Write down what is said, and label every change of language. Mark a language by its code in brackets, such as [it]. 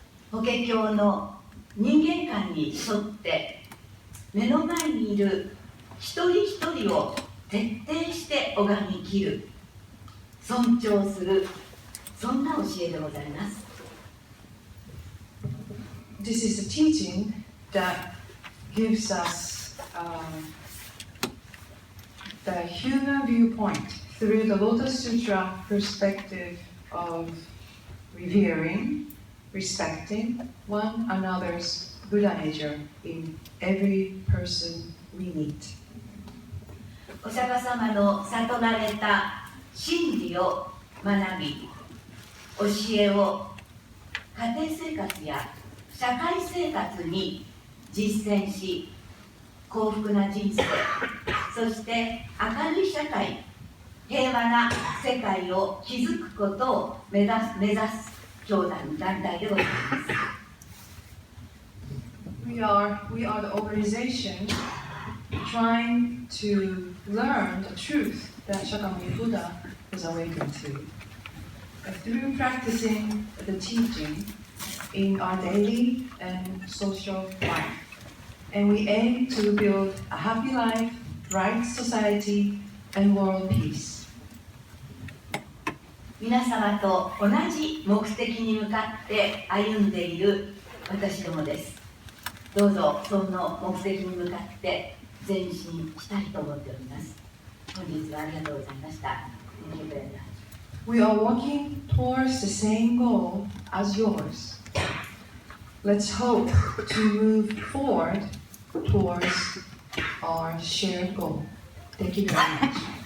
[ja] 法華経の人間観に沿って目の前にいる一人一人を徹底して拝みきる、尊重する、そんな教えでございます。 [en] This is a teaching that gives us the human viewpoint through the Lotus Sutra perspective of revering, respecting one another's Buddha nature in every person we meet. [ja] お釈迦様の悟られた真理を学び、教えを家庭生活や社会生活に実践し、幸福な人生、そして明るい社会、平和な世界を築くことを目指す教団体でございます。 [en] We are the organization trying to learn the truth that Shakyamuni Buddha was awakened to. Through practicing the teaching in our daily and social life. And we aim to build a happy life, right society, and world peace. [ja] 皆様と同じ目的に向かって歩んでいる私どもです。どうぞその目的に向かって前進したいと思っております。本日はありがとうございました。 [en] Thank you very much. We are walking towards the same goal as yours. Let's hope to move forward towards our shared goal. Thank you very much.